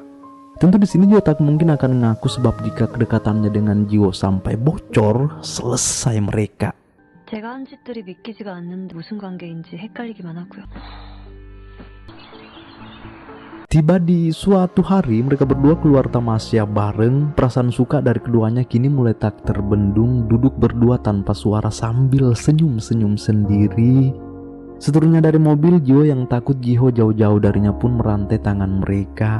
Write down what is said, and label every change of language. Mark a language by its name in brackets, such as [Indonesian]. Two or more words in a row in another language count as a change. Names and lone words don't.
[Indonesian] Tentu di sini Jiho tak mungkin akan mengaku sebab jika kedekatannya dengan Jiho sampai bocor, selesai mereka. [Korean] 제가 한 짓들이 믿기지가 않는데 무슨 관계인지 헷갈리기만 하고요. [Indonesian] Tiba di suatu hari mereka berdua keluar tamasya bareng. Perasaan suka dari keduanya kini mulai tak terbendung, duduk berdua tanpa suara sambil senyum-senyum sendiri. Seturunnya dari mobil, Jiwo yang takut Jiho jauh-jauh darinya pun merantai tangan mereka.